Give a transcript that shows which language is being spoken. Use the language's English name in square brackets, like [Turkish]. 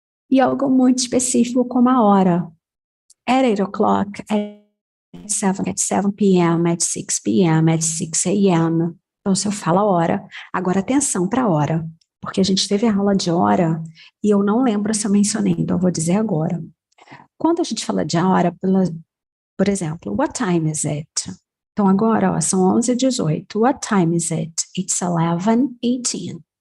[Portuguese] E algo muito específico como a hora. [English] At 8 o'clock, at 7 p.m., at 6 p.m., at 6 a.m. [Portuguese] Então, se eu falo a hora, agora atenção para a hora, porque a gente teve a aula de hora e eu não lembro se eu mencionei, então eu vou dizer agora. Quando a gente fala de hora, por exemplo, [English] what time is it? [Portuguese] Então agora, ó, são 11h18. [English] What time is it? It's 11:18.